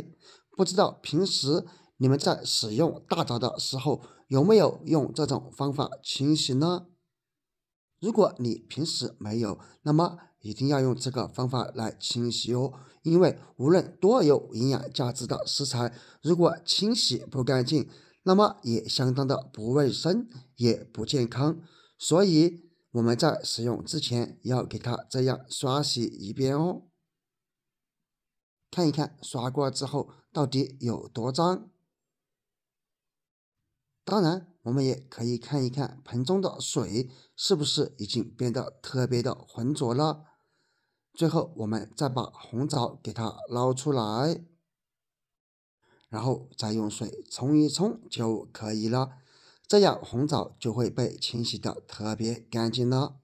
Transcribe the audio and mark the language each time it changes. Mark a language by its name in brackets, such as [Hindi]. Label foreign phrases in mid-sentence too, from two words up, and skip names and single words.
[Chinese] 不知道平時你們在使用大棗的時候有沒有用這種方法清洗呢？如果你平時沒有，那麼一定要用這個方法來清洗哦。因為無論多有營養價值的食材，如果清洗不乾淨，那麼也相當的不衛生，也不健康。所以我們在使用之前要給它這樣刷洗一遍哦。看一看刷過之後到底有多髒。當然，我們也可以看一看盆中的水是不是已經變得特別的渾濁了。最後，我們再把紅棗給它撈出來，然後再用水沖一沖就可以了。這樣紅棗就會被清洗得特別乾淨了。